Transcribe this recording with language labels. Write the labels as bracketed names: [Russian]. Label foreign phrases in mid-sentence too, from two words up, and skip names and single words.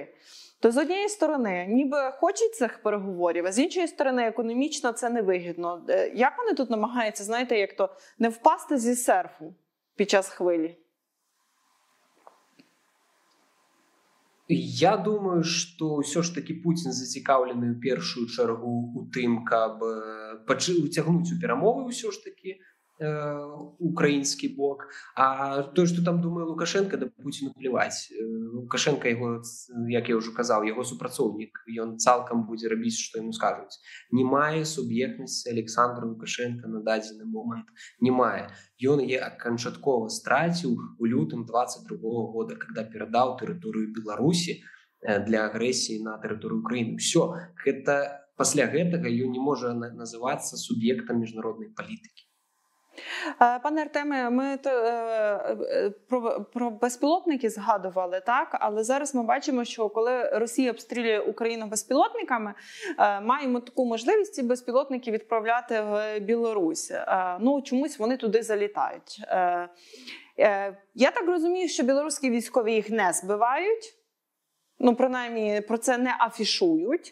[Ukrainian] То з однієї сторони, ніби хочуть цих переговорів, а з іншої сторони, економічно це невигідно. Як вони тут намагаються, знаєте, як то не впасти зі серфу під час хвилі? Я думаю, что все ж таки Путін зацікавлений [Belarusian] у першую чергу у тым, каб уцягнуць у перамовы ўсё ж таки украінскі бок. А то, што там думае Лукашенко, да Пуціну плеваць. Лукашенко, яго, як я ўжо казаў, яго супрацоўнік, ён цалкам будзе рабіць, што яму скажуць. Не мае суб'ектнасці Александр Лукашенко на дадзены момант. Не мае. Ён яе канчаткова страціў у лютым 22 года, когда перадаў тэрыторыю Беларусі для агрэсіі на тэрыторыю Украіны. Всё. Пасля гэтага ён не можа называцца суб'ектам міжнароднай палітыкі. [Ukrainian] Пане Артеме, ми про безпілотники згадували, так? Але зараз ми бачимо, що коли Росія обстрілює Україну безпілотниками, маємо таку можливість ці безпілотники відправляти в Білорусь. Ну, чомусь вони туди залітають. Я так розумію, що білоруські військові їх не збивають, ну, принаймні, про це не афішують.